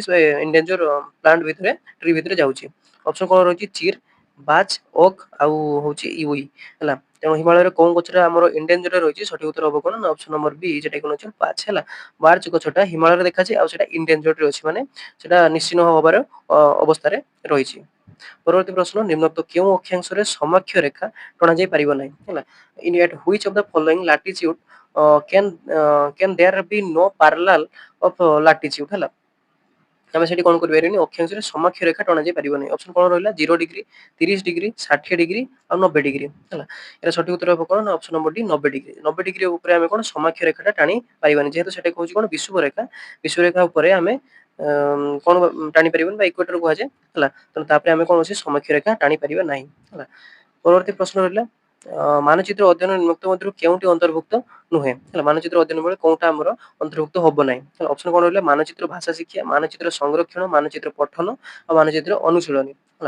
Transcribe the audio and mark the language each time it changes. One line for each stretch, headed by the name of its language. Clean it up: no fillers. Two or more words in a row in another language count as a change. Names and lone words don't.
English: endangered plant
Odia: ଭିତରେ ଟ୍ରି ଭିତରେ ଯାଉଛି ଅପସନ କଣ ରହିଛି ଚିର ବାଜ ଓକ୍ ଆଉ ହଉଛି ଇଉଇ ହେଲା ତେଣୁ ହିମାଳୟରେ କୋଉ ଗଛଟା ଆମର ଇନଡେଞ୍ଜରରେ ରହିଛି ସଠିକ ଉତ୍ତର ହବ କଣ ନା
English: option number
Odia: ବି ଯେଟା କଣ ଅଛି ବାଜ ହେଲା ବାଜ ଗଛଟା ହିମାଳୟରେ ଦେଖାଯାଏ ଆଉ ସେଟା ଇନଡେଞ୍ଜରରେ ଅଛି ମାନେ ସେଟା ନିଶ୍ଚିହ୍ନ ହବାର ଅବସ୍ଥାରେ ରହିଛି ପରବର୍ତ୍ତୀ ପ୍ରଶ୍ନ ନିମ୍ନୋକ୍ତ କେଉଁ ଅକ୍ଷାଂଶରେ ସମାକ୍ଷ ରେଖା ଟଣାଯାଇ ପାରିବ ନାହିଁ ହେଲା
English: in at which of the following latitude can there be no parallel of latitude
Odia: ହେଲା ଆମେ ସେଠି କଣ କରିପାରିବାନି ଅକ୍ଷାଂଶରେ ସମାକ୍ଷ ରେଖା ଟଣାଯାଇ ପାରିବ ନାହିଁ ଅପସନ କଣ ରହିଲା 0 ଡିଗ୍ରୀ 30 ଡିଗ୍ରୀ 60 ଡିଗ୍ରୀ ଆଉ 90 ଡିଗ୍ରୀ ହେଲା ଏହାର ସଠିକ ଉତ୍ତର ହବ କଣ ନା
English: option number
Odia: ଡି 90 ଡିଗ୍ରୀ ଉପରେ ଆମେ କଣ ସମାକ୍ଷ ରେଖାଟା ଟାଣି ପାରିବାନି ଯେହେତୁ ସେଟା କହୁଛି କଣ ବିଷୁବରେଖା ଉପରେ ଆମେ କଣ ଟାଣି ପାରିବାନି ବା ଇକ୍ୱେଟର କୁହାଯାଏ ହେଲା ତେଣୁ ତାପରେ ଆମେ କଣ ଅଛି ସମାକ୍ଷ ରେଖା ଟାଣି ପାରିବା ନାହିଁ ହେଲା ପରବର୍ତ୍ତୀ ପ୍ରଶ୍ନ ରହିଲା ମାନଚିତ୍ର ଅଧ୍ୟୟନ ନିମ୍ନୋକ୍ତ ମଧ୍ୟରୁ କେଉଁଟି ଅନ୍ତର୍ଭୁକ୍ତ ନୁହେଁ ହେଲା ମାନଚିତ୍ର ଅଧ୍ୟୟନ ବେଳେ କୋଉଟା ଆମର ଅନ୍ତର୍ଭୁକ୍ତ ହବ ନାହିଁ ଅପସନ କଣ ରହିଲା ମାନଚିତ୍ର ଭାଷା ଶିକ୍ଷା ମାନଚିତ୍ର ସଂରକ୍ଷଣ ମାନଚିତ୍ର ପଠନ ଆଉ ମାନଚିତ୍ର ଅନୁଶୀଳନୀ ହେଲା।